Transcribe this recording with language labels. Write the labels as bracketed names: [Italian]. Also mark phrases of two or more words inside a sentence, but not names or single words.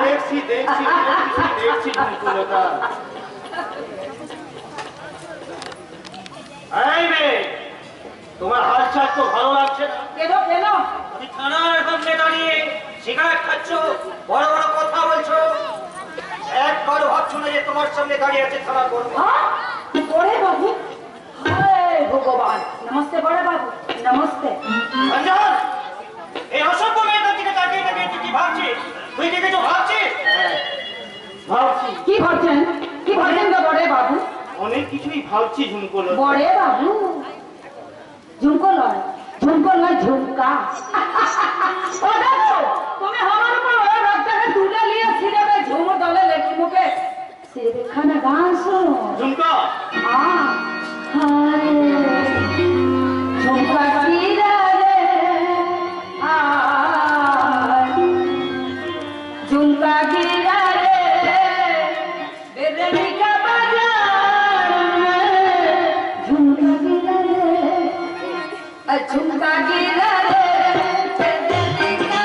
[Bangla] দেখছি দেখছি দেখছি দেখছি ঝুমকুলতা। এই মেয়ে, তোমার হালচাল তো ভালো লাগছে না। কেন কেন তুমি থানার সামনে দাঁড়িয়ে সিগারেট খাচ্ছ, বড় বড় কথা বলছো, একবার ভাবছো না যে তোমার সামনে দাঁড়িয়ে আছে থানার বড়। [Hindi] हाँ? बड़े बाबू हाय भगवान नमस्ते बड़े बाबू नमस्ते [Bangla] রঞ্জন, এই অসভ্য মেয়েটার দিকে তাকিয়ে তাকিয়ে তুই কি ভাবছিস? তুই কি কিছু ভাবছিস? ভাবছি, কি ভাবছেন গো বড়ে বাবু অনেক কিছুই ভাবছি ঝুমকুলতা। বড়ে বাবু ঝুমকো নয় ঝুমকা ও দেখো তুমি আমার উপর ওই রক্তকে তুলে নিয়ে সিনেমে ঝুমুর দলে লেখি মুখে সিনেমে খানা গান শোনো ঝুমকা, [Hindi] हाय झुमका गिरा रे हाय झुमका गिरा रे बेरनी का बाजार में झुमका गिरा रे झुमका गिरा रे बेरनी का